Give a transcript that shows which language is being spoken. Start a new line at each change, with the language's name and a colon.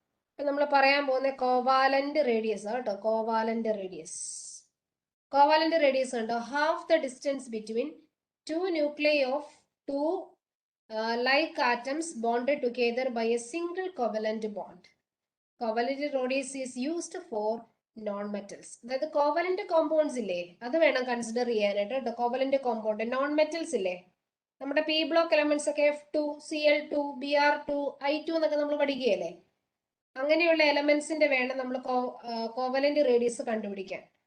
Malayalam: ഇപ്പൊ നമ്മൾ പറയാൻ പോകുന്ന കോവാലന്റ് റേഡിയസ് കേട്ടോ. Covalent radius.
English: covalent radius
Malayalam: കണ്ടോ,
English: Half the distance between two nuclei of two like atoms bonded together by a single covalent bond. Covalent radius is used for non-metals.
Malayalam: അതായത് covalent compounds ഇല്ലേ, അത് വേണം consider ചെയ്യാനായിട്ട്. Covalent compound non metals ഇല്ലേ, നമ്മുടെ P block elements ഒക്കെ F2 Cl2 Br2 I2 എന്നൊക്കെ നമ്മൾ പഠിക്കുകയല്ലേ. അങ്ങനെയുള്ള എലമെന്റ്സിന്റെ വേണം നമ്മൾ കോവലന്റ് റേഡിയസ് കണ്ടുപിടിക്കാൻ.